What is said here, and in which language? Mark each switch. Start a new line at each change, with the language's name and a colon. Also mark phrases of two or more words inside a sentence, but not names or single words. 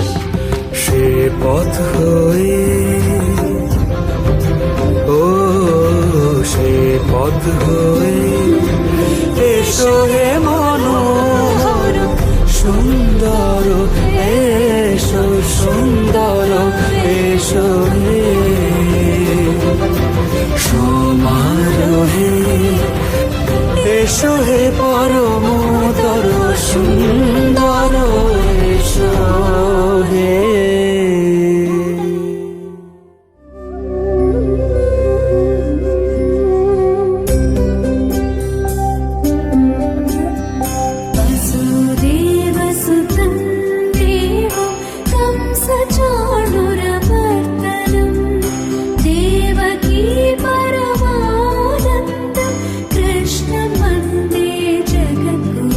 Bangla: সে পথ হয়ে ও সে পথ হয়ে এসো হে মনোহর সুন্দর এসো সুন্দর এসো হে সমারোহে এসো হে পরমতর সুন্দর এসো হে
Sanskrit: वसुदेवसुतं देवं कंसचाणूरमर्दनं देवकी परमानन्दं कृष्णं वन्दे जगद्गुरुम्